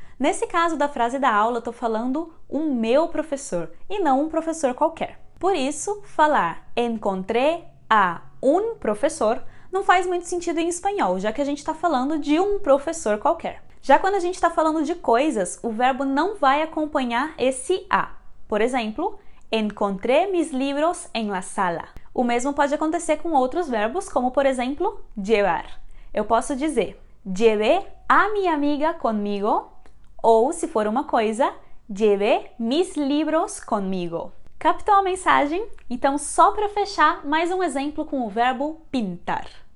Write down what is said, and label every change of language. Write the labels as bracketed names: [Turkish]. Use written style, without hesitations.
[Portuguese] Nesse caso da frase da aula, eu tô falando o meu professor e não um professor qualquer. Por isso, falar [Spanish] encontré a um professor [Portuguese] não faz muito sentido em espanhol, já que a gente está falando de um professor qualquer. Já quando a gente está falando de coisas, o verbo não vai acompanhar esse a. [Spanish] Por exemplo, encontré mis libros en la sala. [Portuguese] O mesmo pode acontecer com outros verbos, como por exemplo, llevar. Eu posso dizer, [Spanish] llevé a mi amiga conmigo, [Portuguese] ou se for uma coisa, [Spanish] llevé mis libros conmigo. [Portuguese] Captou a mensagem? Então, só para fechar, mais um exemplo com o verbo pintar.